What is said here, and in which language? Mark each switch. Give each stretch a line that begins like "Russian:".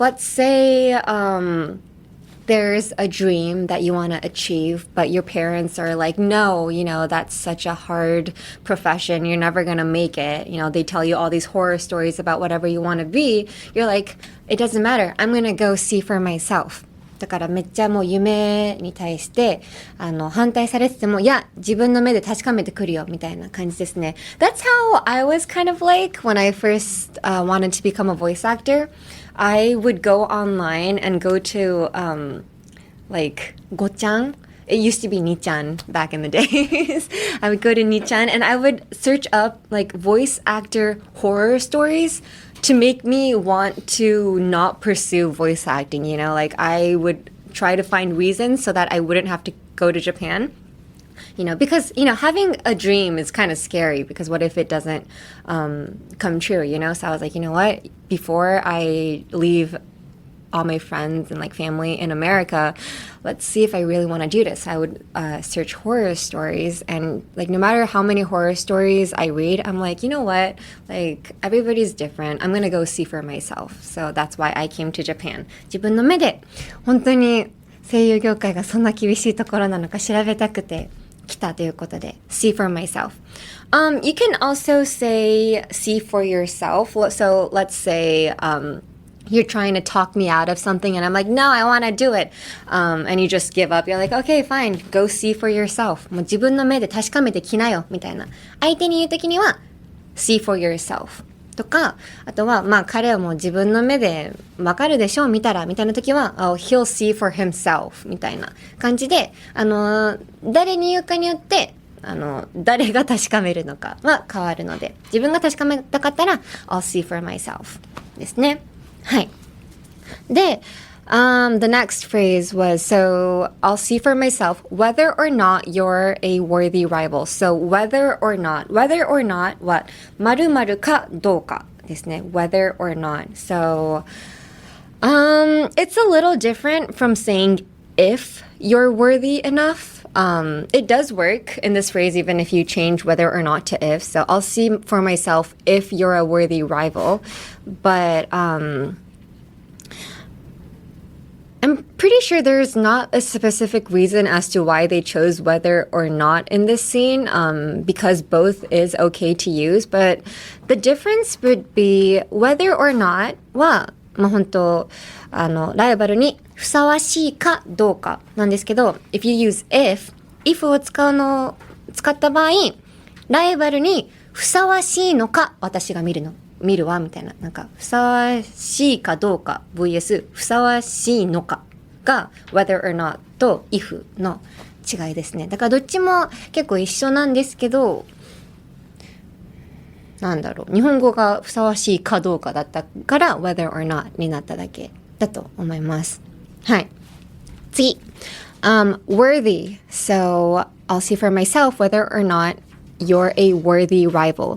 English: Let's say there's a dream that you want to achieve, but your parents are like, no, you know, that's such a hard profession. You're never going to make it. You know, they tell you all these horror stories about whatever you want to be. You're like, it doesn't matter. I'm going to go see for myself.
Japanese: だからめっちゃもう夢に対して反対されててもいや自分の目で確かめてくるよみたいな感じですね。
English: That's how I was kind of like when I first wanted to become a voice actor. I would go online and go to like Go-chan. It used to be Ni-chan back in the days. I would go to Ni-chan and I would search up like voice actor horror stories to make me want to not pursue voice acting, you know, like I would try to find reasons so that I wouldn't have to go to Japan, you know, because, you know, having a dream is kind of scary because what if it doesn't come true, you know? So I was like, you know what, before I leave all my friends and like family in America, let's see if I really want to do this. I would search horror stories and like no matter how many horror stories I read, I'm like, you know what, like everybody's different. I'm gonna go see for myself. So that's why I came to Japan.
Japanese: 自分の目で本当に声優業界がそんな厳しいところなのか調べたくて来たということで
English: see for myself. You can also say see for yourself. So let's say you're trying to talk me out of something and I'm like, no, I want to do it. And you just give up. You're like, okay, fine. Go see for yourself.
Japanese: もう自分の目で確かめてきなよ。みたいな。相手に言うときには、
English: see for yourself.
Japanese: とか、あとは、まあ彼はもう自分の目でわかるでしょ見たら、みたいなときは、
English: oh, he'll see for himself.
Japanese: みたいな感じで、誰に言うかによって、誰が確かめるのかは変わるので、自分が確かめたかったら、
English: I'll see for myself.
Japanese: ですね。はい。
English: で、the next phrase was, so I'll see for myself whether or not you're a worthy rival. So whether or not
Japanese: は〇〇かどうかっですね。whether or not.
English: So, it's a little different from saying if you're worthy enough. It does work in this phrase even if you change whether or not to if. So I'll see for myself if you're a worthy rival. But I'm pretty sure there's not a specific reason as to why they chose whether or not in this scene, because both is okay to use.
Japanese: But the difference would be whether or not は、本当、ライバルにふさわしいかどうかなんですけど、
English: if you use if
Japanese: を使った場合、ライバルにふさわしいのか私が見るわみたいな、なんかふさわしいかどうか vs ふさわしいのかが whether or not と if の違いですね。だからどっちも結構一緒なんですけど、なんだろう、日本語がふさわしいかどうかだったから whether or not になっただけだと思います。はい。次。worthy.
English: So I'll see for myself whether or not you're a worthy rival.